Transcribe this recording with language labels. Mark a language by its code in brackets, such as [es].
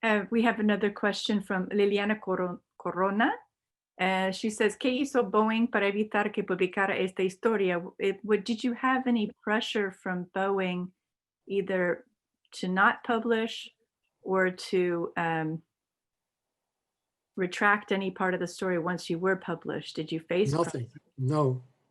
[en] We have another question from Liliana Corona. She says, [es] ¿qué hizo Boeing para evitar que publicara esta historia? [en] Did you have any pressure from Boeing either to not publish or to retract any part of the story once you were published? Did you face nothing? No.